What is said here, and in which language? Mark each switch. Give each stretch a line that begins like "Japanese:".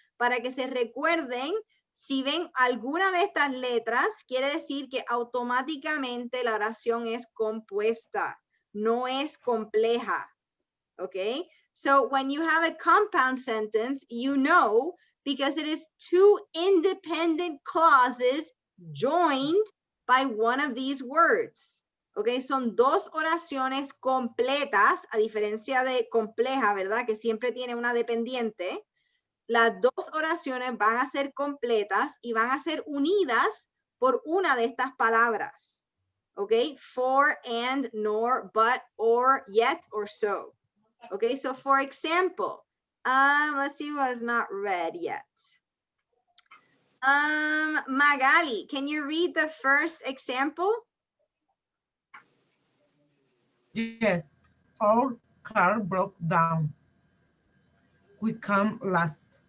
Spanish: Para que se recuerden, si ven alguna de estas letras, quiere decir que automáticamente la oración es compuesta, no es compleja.
English: Okay, so when you have a compound sentence, you know because it is two independent clauses joined by one of these words.
Spanish: Okay, son dos oraciones completas, a diferencia de compleja, ¿verdad? Que siempre tiene una dependiente. Las dos oraciones van a ser completas y van a ser unidas por una de estas palabras.
English: Okay, for, and, nor, but, or, yet, or so. Okay, so for example, let's see what is not read yet. Magali, can you read the first example? Yes. Our car broke down. We come last.